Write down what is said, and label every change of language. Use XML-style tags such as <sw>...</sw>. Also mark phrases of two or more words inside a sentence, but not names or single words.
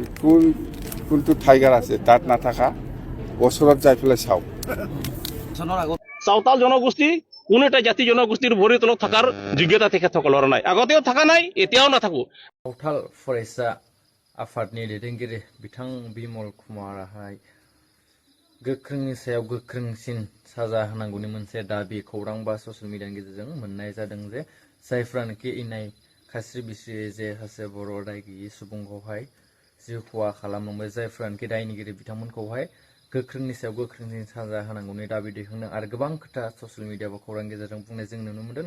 <as>কোনটো টাইগাৰ আছে তাত নাথাকা ওচৰত যাই পেলাই চাওক। চাওতাল জনগোষ্ঠী কোনো এটা জাতি জনগোষ্ঠীৰ ভৰিৰ তলত থকাৰ যোগ্যতা তেখেতসকলৰ নাই, আগতেও থকা নাই, এতিয়াও নাথাকো।</as> <brx>सावथाल फरायसा आफादनि दैदेनगिरि बिथां बिमल कुमाराहाय गोख्रोंनि सायाव गोख्रोंसिन साजा होनांगौनि मोनसे दाबि खौरां बा</brx> <en>social media</en> <brx>गेजेरजों मोननाय जादों जे जायफ्रानोखि इनाय खास्रि बिस्रि जे सासे बर' दाय गैयि सुबुंखौहाय जिउ खहा खालामलांबाय, जायफ्रानोखि दायनिगिरि बिथांमोनखौहाय गोख्रोंनि सायाव गोख्रोंसिन साजा होनांगौनि दाबि दैखांदों आरो गोबां खोथा</brx> <en>social media</en> <brx>बा खौरांनि गेजेरजों बुंनाय जों नुनो मोनदों।</brx>